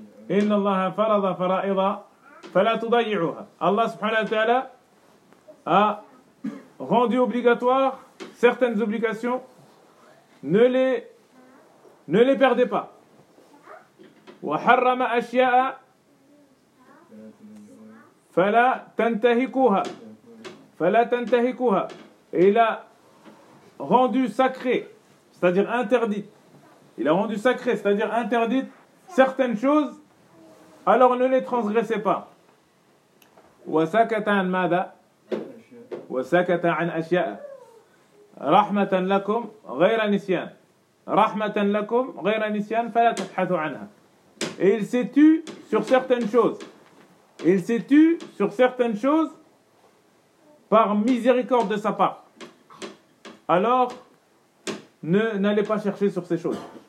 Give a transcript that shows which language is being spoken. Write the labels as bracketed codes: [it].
[ar] إن الله فرض فرائض فلا تضيعوها. [fr] الله سبحانه وتعالى a rendu obligatoire certaines obligations, ne les perdez pas. [ar] Wa harrama ashya'a fala tantahikuha [fr] fala tantahikuha, il a rendu sacré, c'est-à-dire interdit, il a rendu sacré, c'est-à-dire interdite certaines choses, alors ne les transgressez pas. [ar] Wa sakata an madha وسكت عن أشياء رحمة لكم غير نسيان رحمة لكم غير نسيان فلا تبحثوا عنها. [fr] Et il s'est tu sur certaines choses. Il s'est tu sur certaines choses par miséricorde de sa part. Alors n'allez pas chercher sur ces choses.